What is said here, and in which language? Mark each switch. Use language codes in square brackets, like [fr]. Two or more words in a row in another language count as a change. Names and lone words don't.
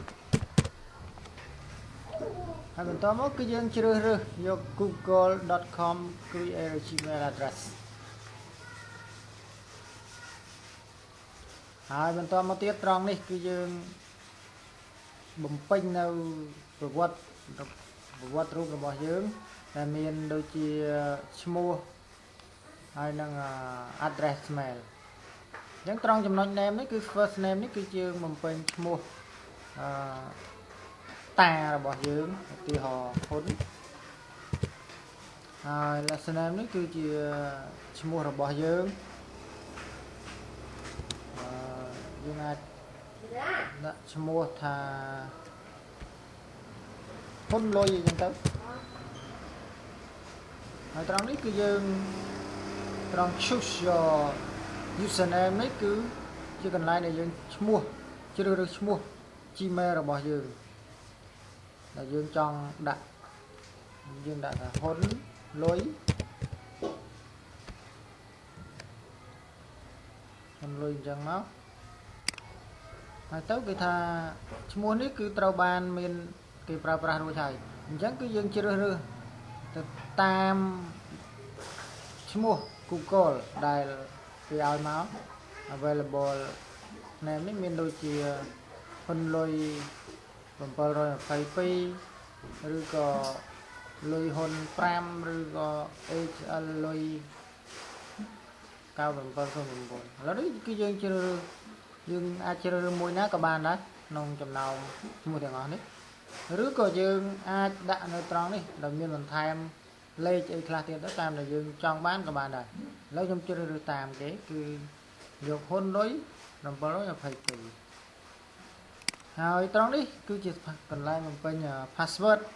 [km] ហើយបន្ទាប់មកគឺយើងជ្រើសរើសយក google.com [en] create Gmail address [km] ហើយបន្ទាប់មកទៀតត្រង់នេះគឺយើងបំពេញនៅប្រវត្តិរូបរបស់យើងដែលមានដូចជាឈ្មោះហើយនឹង [en] address mail [km] អញ្ចឹងត្រង់ចំណុច name នេះគឺ [en] first name [km] នេះគឺយើងបំពេញឈ្មោះ តារបស់យើងឧទាហរណ៍ហ៊ុនហើយ [en] last name [km] នេះគឺជាឈ្មោះរបស់យើងយើងអាចដាក់ឈ្មោះថា ហ៊ុនលុយអញ្ចឹងទៅហើយត្រង់នេះគឺយើងត្រង់ [en] choose your username [km] នេះគឺជាកន្លែងដែលយើងឈ្មោះជ្រើសរើសឈ្មោះ Gmail របស់យើងដែលយើងចង់ដាក់យើងដាក់ថាហ៊ុនលុយ អញ្ចឹងមកហើយទៅគេថាឈ្មោះនេះគឺត្រូវបានមានគេប្រើប្រាស់រួចហើយអញ្ចឹងគឺយើងជ្រើសរើសទៅតាមឈ្មោះ Google ដែលគេឲ្យមក [en] available name [km] នេះមានដូចជាហ៊ុនលុយ 722ឬក៏លុយហ៊ុន5ឬក៏ HL លុយ9709ឥឡូវនេះគឺយើងជ្រើសរើសយើង អាចជ្រើសរើសមួយណាក៏បានដែរក្នុងចំណោមឈ្មោះទាំងអស់នេះឬក៏យើងអាចដាក់នៅត្រង់នេះដែលមានបន្ថែមលេខអីខ្លះទៀតទៅតាមដែលយើងចង់បានក៏បានដែរឥឡូវខ្ញុំជ្រើសរើសតាមគេគឺយកហ៊ុនលុយ722ហើយត្រង់នេះគឺជាកន្លែងបំពេញ password